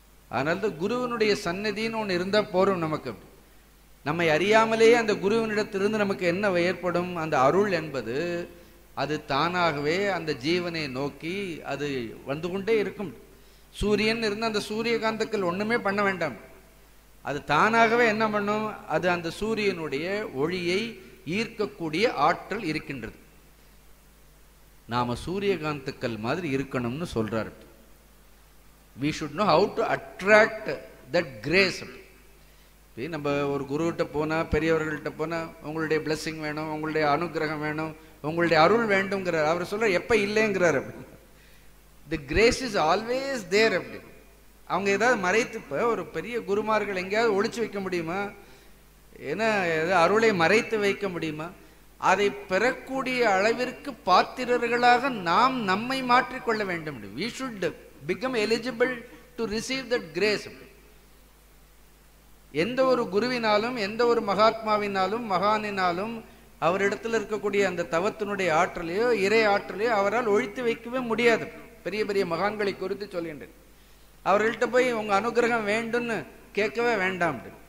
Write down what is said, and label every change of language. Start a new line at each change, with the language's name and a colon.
Tamil: அதனால்தான் குருவனுடைய சன்னதின்னு ஒன்று இருந்தா போறோம். நமக்கு நம்மை அறியாமலேயே அந்த குருவினிடத்திலிருந்து நமக்கு என்ன ஏற்படும், அந்த அருள் என்பது அது தானாகவே அந்த ஜீவனை நோக்கி அது வந்து கொண்டே இருக்கும். சூரியன் இருந்து அந்த சூரியகாந்தக்கள் ஒண்ணுமே பண்ண வேண்டாம், அது தானாகவே என்ன பண்ணும், அது அந்த சூரியனுடைய ஒளியை ஈர்க்கக்கூடிய ஆற்றல் இருக்கின்றது. நாம சூரியகாந்தக்கள் மாதிரி இருக்கணும்னு சொல்றாரு.
English: we should know how to attract that grace.
Tamil: நம்ம ஒரு குருகிட்ட போனா, பெரியவர்கள்ட்ட போனா, உங்களுடைய blessing வேணும், உங்களுடைய அனுகிரகம் வேணும், உங்களுடைய அருள் வேண்டும்ங்கிறார். அவர் சொல்ற எப்ப இல்லைங்கிறார்.
English: the grace is always there அப்படி.
Tamil: அவங்க ஏதாவது மறைத்து, இப்ப ஒரு பெரிய குருமார்கள் எங்கேயாவது ஒளிச்சு வைக்க முடியுமா, ஏன்னா அருளை மறைத்து வைக்க முடியுமா? அதை பெறக்கூடிய அளவிற்கு பாத்திரர்களாக நாம் நம்மை மாற்றிக்கொள்ள வேண்டும்.
English: we should become eligible to receive that grace.
Tamil: எந்த ஒரு குருவினாலும் எந்த ஒரு மகாத்மாவினாலும் மகானினாலும் அவரிடத்தில் இருக்கக்கூடிய அந்த தவத்தினுடைய ஆற்றலையோ இறை ஆற்றலையோ அவரால் ஒழித்து வைக்கவே முடியாது. பெரிய பெரிய மகான்களை குறித்து சொல்கின்றேன். அவர்கள்ட்ட போய் உங்க அனுகிரகம் வேண்டும்னு கேட்கவே வேண்டாம்.